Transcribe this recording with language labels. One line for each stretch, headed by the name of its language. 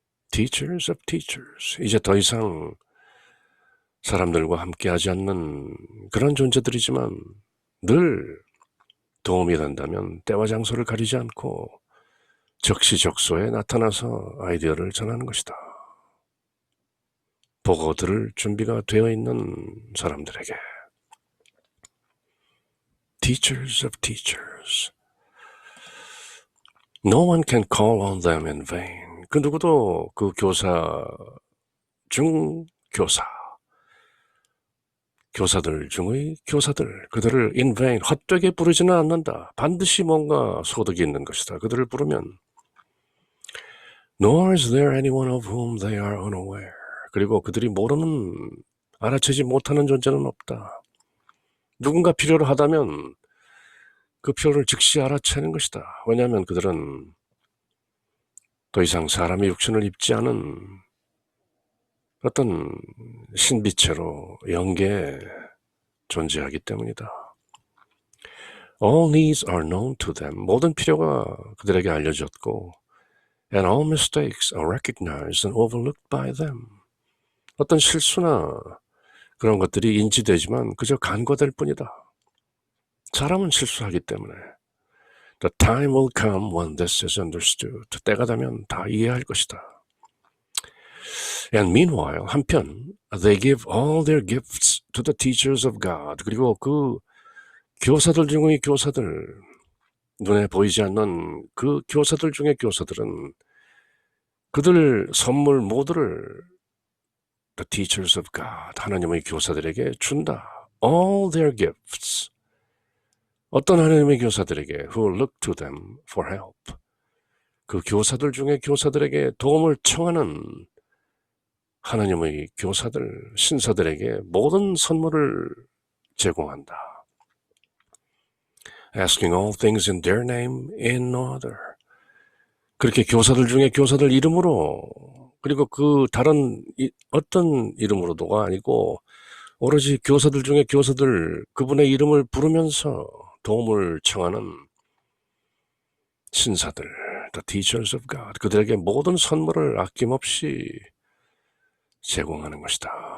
English: Teachers of teachers,
Korean: 이제 더 이상 사람들과 함께하지 않는 그런 존재들이지만 늘 도움이 된다면 때와 장소를 가리지 않고 적시적소에 나타나서 아이디어를 전하는 것이다. 보고 들을 준비가 되어 있는 사람들에게
English: Teachers of teachers. No one can call on them in vain.
Korean: 그 누구도 그 교사 중 교사 교사들 중의 교사들, 그들을
English: in vain,
Korean: 헛되게 부르지는 않는다. 반드시 뭔가 소득이 있는 것이다. 그들을 부르면
English: nor is there anyone of whom they are unaware.
Korean: 그리고 그들이 모르는, 알아채지 못하는 존재는 없다. 누군가 필요로 하다면 그 필요를 즉시 알아채는 것이다. 왜냐하면 그들은 더 이상 사람의 육신을 입지 않은 어떤 신비체로 영계에 존재하기 때문이다.
English: All needs are known to them.
Korean: 모든 필요가 그들에게 알려졌고
English: and all mistakes are recognized and overlooked by them.
Korean: 어떤 실수나 그런 것들이 인지되지만 그저 간과될 뿐이다. 사람은 실수하기 때문에
English: The time will come when this is understood.
Korean: 때가 되면 다 이해할 것이다.
English: And meanwhile,
Korean: 한편
English: they give all their gifts to the teachers of God.
Korean: 그리고 그 교사들 중의 교사들, 눈에 보이지 않는 그 교사들 중의 교사들은 그들 선물 모두를
English: the teachers of God,
Korean: 하나님의 교사들에게 준다.
English: All their gifts.
Korean: 어떤 하나님의 교사들에게
English: who look to them for help.
Korean: 그 교사들 중에 교사들에게 도움을 청하는 하나님의 교사들, 신사들에게 모든 선물을 제공한다.
English: Asking all things in their name in no other.
Korean: 그렇게 교사들 중에 교사들 이름으로, 그리고 그 다른 어떤 이름으로도가 아니고 오로지 교사들 중에 교사들, 그분의 이름을 부르면서 도움을 청하는 신사들,
English: the teachers of God,
Korean: 그들에게 모든 선물을 아낌없이 제공하는 것이다.